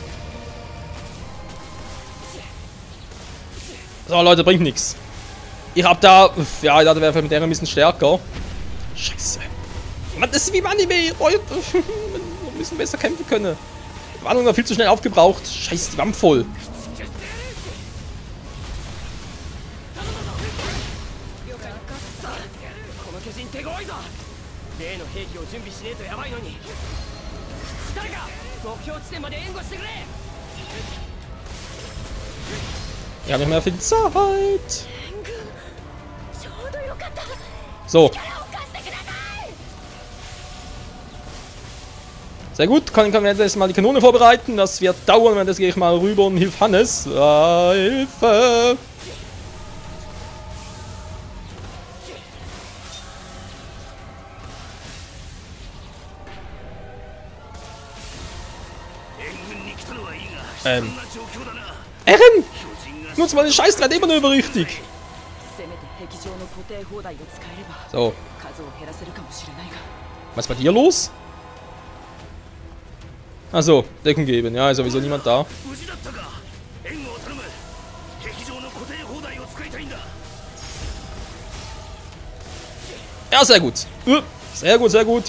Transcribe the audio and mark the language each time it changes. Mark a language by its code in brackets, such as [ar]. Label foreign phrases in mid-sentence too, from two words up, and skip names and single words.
[de] So, Leute, bringt nichts. Ich hab da... Ja, ich dachte, der wäre mit der ein bisschen stärker. Scheiße. Mann, das ist wie im Anime. Wir müssen besser kämpfen können. Die Warnung war viel zu schnell aufgebraucht. Scheiße, die Wampe voll. [ja] 例の兵器を準備しねえとやばいのに誰か目標地点まで援護してくれ [de] Wir haben nicht mehr viel Zeit. [ja] ちょうどよかった [de] So. [ja] 力を貸してください [de] Sehr gut. Kann wir jetzt mal die Kanone vorbereiten. Das wird dauern, wenn das gehe ich mal rüber und hilf Hannes. Hilfe! Erin! Nutz mal den scheiß 3D-Manöver richtig! [ja] せめて壁上の固定砲台を使えれば [de] So, [ja] 数を減らせるかもしれないが [de] was ist bei dir los? Achso, Deckung geben. Ja, ist sowieso niemand da. Ja, sehr gut. Sehr gut, sehr gut.